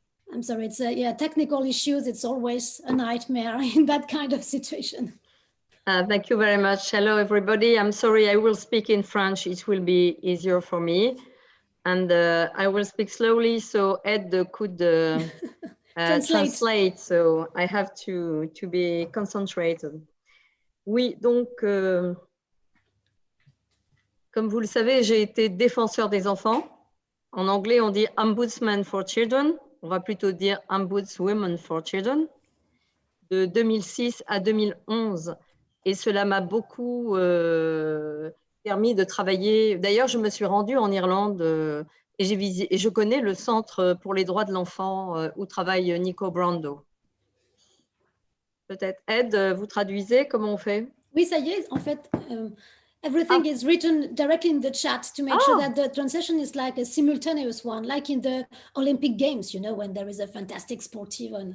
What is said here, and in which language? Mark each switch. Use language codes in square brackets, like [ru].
[en] I'm sorry, it's technical issues. It's always a nightmare in that kind of situation. Thank you very much. Hello, everybody. I'm sorry, I will speak in French. It will be easier for me. And I will speak slowly, so Ed could translate. So I have to be concentrated. [fr] Oui, donc, comme vous le savez, j'ai été défenseur des enfants. En anglais, on dit [en] Ombudsman for Children. [fr] On va plutôt dire [en] Ombudswoman for Children, [fr] de 2006 à 2011. Et cela m'a beaucoup permis de travailler. D'ailleurs, je me suis rendue en Irlande et je connais le Centre pour les droits de l'enfant où travaille Nico Brando. Peut-être, Ed, vous traduisez, comment on fait? Oui, ça y est, en fait, [en] Everything is written directly in the chat to make sure that the translation is like a simultaneous one, like in the Olympic Games, you know, when there is a fantastic sportive.